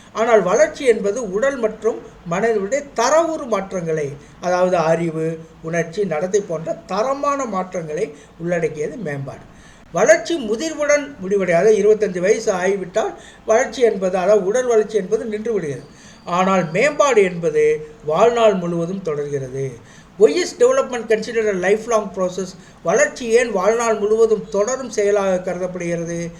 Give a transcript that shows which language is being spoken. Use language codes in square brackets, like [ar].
[ta] ஆனால் வளர்ச்சி என்பது உடல் மற்றும் மனதுடைய தரவுறு மாற்றங்களை, அதாவது அறிவு, உணர்ச்சி, நடத்தை போன்ற தரமான மாற்றங்களை உள்ளடக்கியது மேம்பாடு. வளர்ச்சி முதிர்வுடன் முடிவடையாது. 25 வயசு ஆகிவிட்டால் வளர்ச்சி என்பது, அதாவது உடல் வளர்ச்சி என்பது நின்று விடுகிறது. ஆனால் மேம்பாடு என்பது வாழ்நாள் முழுவதும் தொடர்கிறது. [en] Why is development considered a lifelong process? [ta] வளர்ச்சி ஏன் வாழ்நாள் முழுவதும் தொடரும் செயலாக கருதப்படுகிறது?